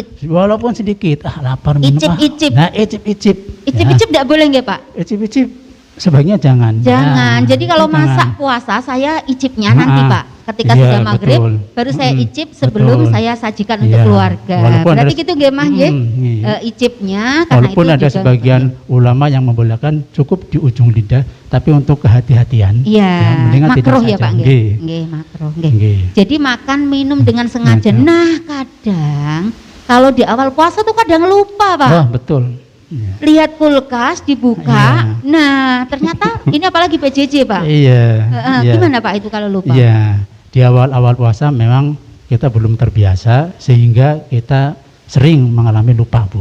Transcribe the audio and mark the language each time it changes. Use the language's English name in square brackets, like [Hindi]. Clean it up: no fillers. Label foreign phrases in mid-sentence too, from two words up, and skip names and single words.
[Indonesian] Walaupun sedikit. Lapar minum. Icip-icip. Nah, icip-icip. Icip-icip enggak boleh nggih Pak? Icip-icip sebaiknya jangan. Jangan. Nah, Jadi kalau jangan. masak puasa saya icipnya nanti Ah, Pak. Ketika iya, sudah maghrib betul. baru saya Mm-mm, icip sebelum betul. saya sajikan untuk Iya. keluarga. Walaupun Berarti ada- gitu nggih Mah nggih? iya. Icipnya karena Walaupun itu ada juga- sebagian ulama yang membolehkan cukup di ujung lidah, tapi untuk kehati-hatian, Iya, mendingan tidak makruh ya saja. Pak nggih. Nggih. Nggih, makruh nggih. Nggih. Jadi makan minum dengan sengaja. Sengaja. Nah, kadang kalau di awal puasa tuh kadang lupa Pak. Wah, betul. Iya. Lihat kulkas dibuka. Nah, ternyata ini apalagi PJJ Pak. Iya. Iya. Gimana Pak itu kalau lupa? Iya. Di awal-awal puasa memang kita belum terbiasa sehingga kita sering mengalami lupa, Bu.